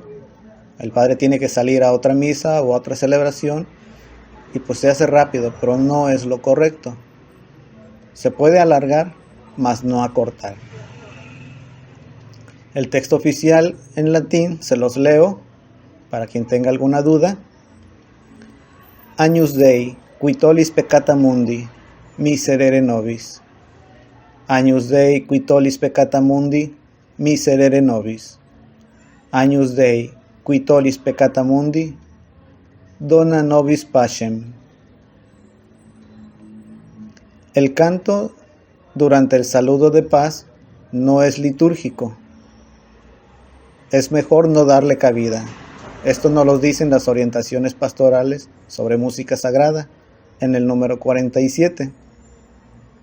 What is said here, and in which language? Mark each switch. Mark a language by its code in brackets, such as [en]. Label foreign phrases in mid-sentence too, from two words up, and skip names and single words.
[es] El padre tiene que salir a otra misa o a otra celebración y pues se hace rápido, pero no es lo correcto. Se puede alargar, mas no acortar. El texto oficial en latín se los leo para quien tenga alguna duda. [la] Agnus Dei, qui tollis peccata mundi, miserere nobis. Agnus Dei, qui tollis peccata mundi, miserere nobis. Agnus Dei, qui tollis peccata mundi, dona nobis pacem. [es] El canto durante el saludo de paz no es litúrgico. Es mejor no darle cabida. Esto nos lo dicen las orientaciones pastorales sobre música sagrada en el número 47.